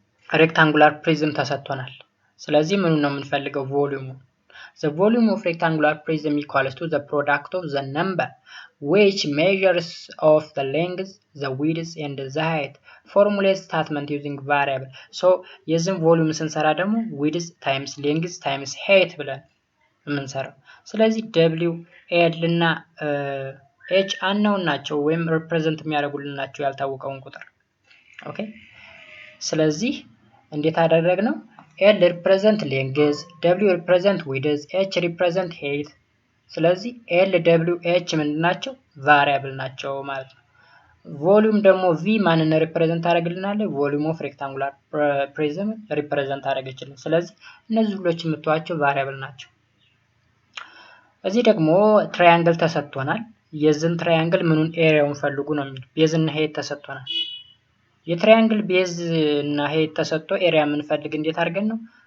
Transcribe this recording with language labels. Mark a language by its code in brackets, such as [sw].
[am] ሬክታንጉላር ፕሪዝም ተሰጥቶናል። ስለዚህ ምኑ ነው የምንፈልገው? [en] ቮሊዩሙ። the volume of rectangular prism equals to the product of the number which measures of the length, the width and the height. formulate statement using variable. [am] so የዚህን ቮሊዩም ስንሰራ ደግሞ [en] width times length times height [am] ብለን የምንሰራው። ስለዚህ w l እና h unknown ናቸው ወይም ሪፕሬዘንት የሚያደርጉልን ናቸው ያልታወቀውን ቁጥር። ኦኬ ስለዚህ እንዴት አደረግነው? [en] l represent length, w represent width, h represent height። [am] ስለዚህ l w h ምንድናቸው? ቫሪያብል ናቸው ማለት ነው። ቮሊዩም ደግሞ v ማንን ሪፕሬዘንት አደረግልናል? ቮሊዩም ኦፍ ሬክታንጉላር ፕሪዝም ሪፕሬዘንት አደረገችልን። ስለዚህ እነዚህ ሁሎች የምትዋቸው ቫሪያብል ናቸው። እዚህ ደግሞ ትራያንግል ተሰጥቶናል። የዚህን ትራያንግል ምኑን ኤሪያውን ፈልጉ ነው የሚል። ቤዝ እና ሄድ ተሰጥቶናል። የትራያንግል ቤዝ እና ሄድ ተሰጥቶ ኤሪያ የምንፈልግ እንዴት አድርገን ነው?